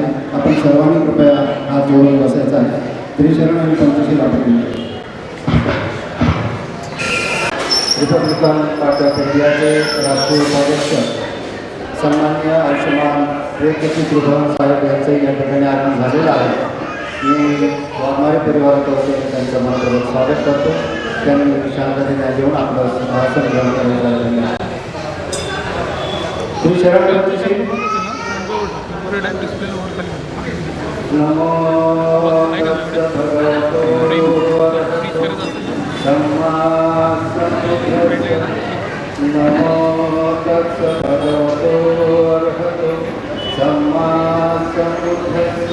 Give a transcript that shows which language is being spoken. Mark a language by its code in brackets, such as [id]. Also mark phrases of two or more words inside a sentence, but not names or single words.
[mr] आपण सर्वांनी कृपया हात जोडून बसायचा आहे. त्रिशरण आणि पंचशील आपण रिपब्लिकन पार्टी ऑफ इंडियाचे राष्ट्रीय उपाध्यक्ष सन्माननीय आयुष्यमान प्रियदर्शी त्रिभुवन साहेब यांचं या ठिकाणी आगमन झालेलं आहे. मी वाघमारे परिवारातर्फे त्यांचं मनपूर्वक स्वागत करतो. त्यांनी शांततेने घेऊन आपलं भाषण ग्रहण करण्यात आहे. श्री शरण पंचशील. [pi] नमो भगवतो सम्मा सम्बुद्धस्स. नमो तस्स भगवतो अर्हतो सम्मा सम्बुद्धस्स.